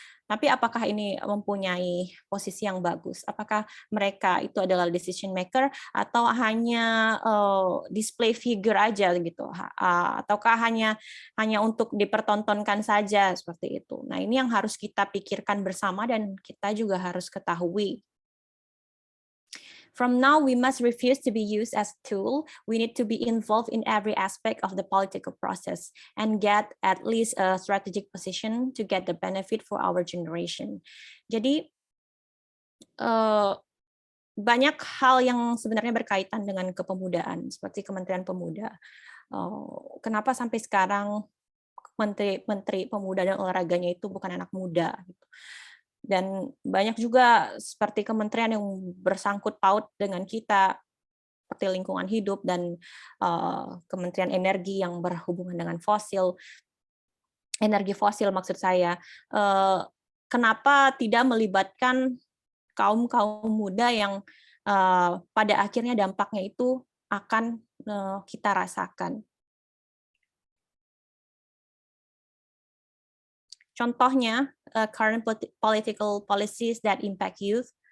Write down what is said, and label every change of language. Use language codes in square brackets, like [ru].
[id] Tapi apakah ini mempunyai posisi yang bagus? Apakah mereka itu adalah decision maker atau hanya [en] display figure [id] aja gitu? Ataukah hanya untuk dipertontonkan saja seperti itu? Nah, ini yang harus kita pikirkan bersama dan kita juga harus ketahui. [en] From now, we must refuse to be used as a tool. We need to be involved in every aspect of the political process and get at least a strategic position to get the benefit for our generation. [id] Jadi, banyak hal yang sebenarnya berkaitan dengan kepemudaan, seperti Kementerian Pemuda. Kenapa sampai sekarang Menteri Pemuda dan Olahraganya itu bukan anak muda? Gitu. Dan banyak juga seperti kementerian yang bersangkut paut dengan kita, seperti lingkungan hidup dan Kementerian Energi yang berhubungan dengan energi fosil maksud saya. Kenapa tidak melibatkan kaum muda yang pada akhirnya dampaknya itu akan kita rasakan. Contohnya, [en] current political policies that impact youth.